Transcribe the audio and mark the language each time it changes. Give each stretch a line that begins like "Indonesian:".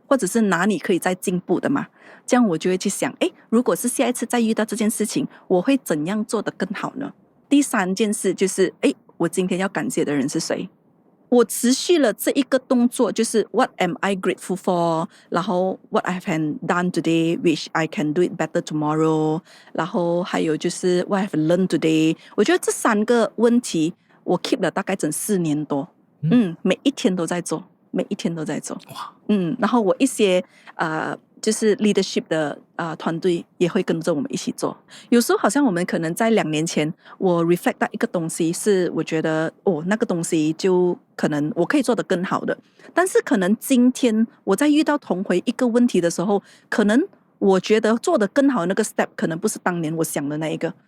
Chinese: 或者是哪里可以再进步的吗？这样我就会去想，如果是下一次再遇到这件事情，我会怎样做得更好呢？第3件事就是，我今天要感谢的人是谁？我持续了这一个动作，就是
English: What am I grateful for？
Chinese: 然后
English: What I have done today, which I can do it better tomorrow？
Chinese: 然后还有就是
English: What I have learned today？
Chinese: 我觉得这3个问题我 keep 了大概整4年多，每一天都在做，每一天都在做。哇，然后我一些就是 leadership 的团队也会跟着我们一起做。有时候好像我们可能在2年前，我 reflect 到一个东西是我觉得那个东西就可能我可以做得更好的，但是可能今天我在遇到同回一个问题的时候，可能我觉得做得更好的那个 step 可能不是当年我想的那一个。